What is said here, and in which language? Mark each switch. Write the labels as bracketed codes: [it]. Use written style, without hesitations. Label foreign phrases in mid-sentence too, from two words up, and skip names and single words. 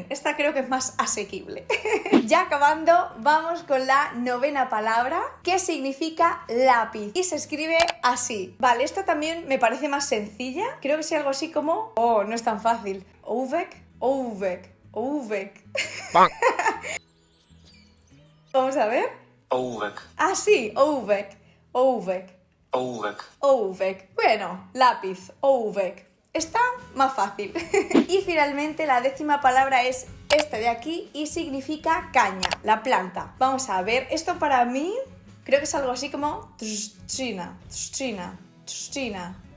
[es] Esta creo que es más asequible. Ya acabando, vamos con la novena palabra, que significa lápiz y se escribe así. Vale, esta también me parece más sencilla. Creo que sea algo así como... Oh, no es tan fácil. Ouvek, ouvek, ouvek. Vamos a ver. Ołówek, Ah, sí, ouvek, ouvek, ołówek. ouvek. Bueno, lápiz, ouvek. Está más fácil. Y finalmente la décima palabra es esta de aquí y significa caña, la planta. Vamos a ver, esto para mí creo que es algo así como [pl] trzcina, trzcina, trzcina.